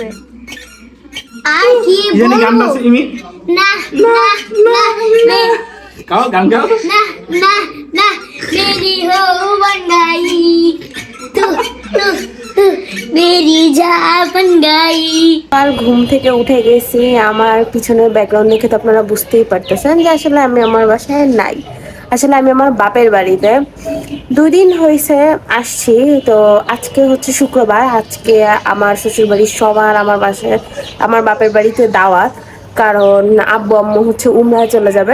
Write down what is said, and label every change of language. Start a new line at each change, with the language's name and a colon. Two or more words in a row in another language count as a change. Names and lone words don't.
Bangla: আর কি জানি গান বলবো? গাচ্ছে ইমি। না না না না গাও গান গাও।
Hindi: না না না मेरी हो बन गई तू तू तू मेरी जा बन गई।
Bangla: আর ঘুম থেকে উঠে গেছি, আমার পিছনের ব্যাকগ্রাউন্ড দেখে তো আপনারা বুঝতেই পারতেছেন যে আসলে আমি আমার বাসায় নাই। আসলে আমি আমার বাপের বাড়িতে 2 দিন হয়েছে আসছি। তো আজকে হচ্ছে শুক্রবার, আজকে আমার শ্বশুরবাড়ির সবার আমার বাসায় আমার বাপের বাড়িতে দাওয়াত, কারণ আব্বু আম্মু হচ্ছে উমরায় চলে যাবে।